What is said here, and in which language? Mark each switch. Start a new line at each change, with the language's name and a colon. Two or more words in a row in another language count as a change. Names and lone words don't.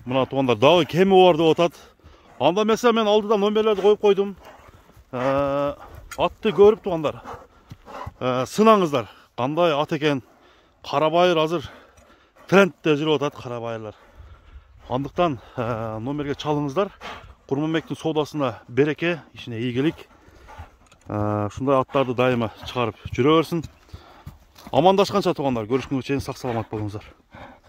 Kyrgyz: Мына тугандар, дагы кеми бар деп атат. Анда эмесе мен алдыдан номерлерди коюп койдум. Атты көрүп тугандар. Сынаңыздар. Кандай ат экен? Карабайыр азыр трендте жүрүп атат Карабайырлар. Андықтан номерге чалыңыздар.
Kazakh: Құрманбектің содасына береке, ішіне игілік. Шундай аттарды дайыма шығарып жүре берсін. Амандашқанша туғандар, көрішкенше сақ саламат болыңыздар.